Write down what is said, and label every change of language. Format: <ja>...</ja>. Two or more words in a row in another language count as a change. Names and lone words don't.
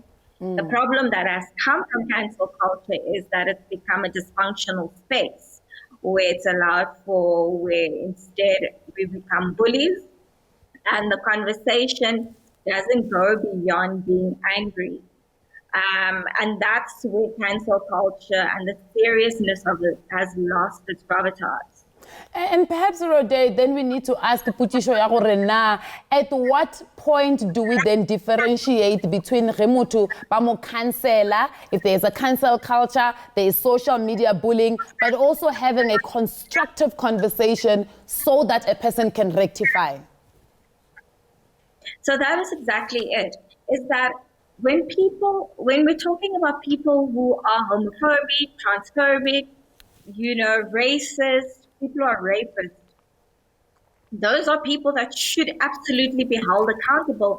<en>The problem that has come from cancel culture is that it's become a dysfunctional space where it's allowed for, where instead we become bullies, and the conversation doesn't go beyond being angry. And that's where cancel culture and the seriousness of it has lost its gravitas. And perhaps, Rode, then we need to ask</en> <tn>Putisho ya gore na,</tn> <en>at what point do we then differentiate between</en> <tn>remutu bamo cancela,</tn> <en>if there's a cancel culture, there is social media bullying, but also having a constructive conversation so that a person can rectify? So that is exactly it, is that when we're talking about people who are homophobic, transphobic, racist, people who are rapists, those are people that should absolutely be held accountable.</en>